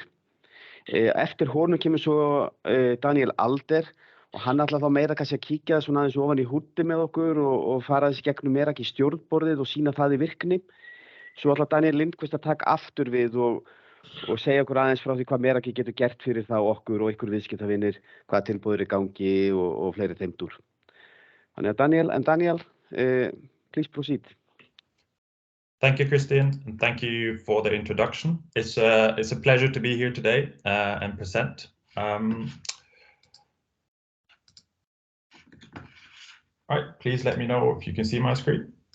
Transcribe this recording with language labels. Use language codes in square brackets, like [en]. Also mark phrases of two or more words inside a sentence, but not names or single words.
[is] Eftir honum kemur svo Daniel Alder og hann ætlar þá meira kannski að kíkja svona aðeins ofan í húddi með okkur og fara þessi gegnum Meraki stjórnborðið og sýna það í virkni. Svo ætlar Daniel Lindqvist að taka aftur við og segja okkur aðeins frá því hvað Meraki getur gert fyrir þá okkur og ykkur viðskiptavinir, hvað tilboðir í gangi og fleiri þeimdur. Þannig að Daniel, [en] please proceed. Thank you, Christine, and thank you for the introduction. It's a pleasure to be here today and present. All right, please let me know if you can see my screen.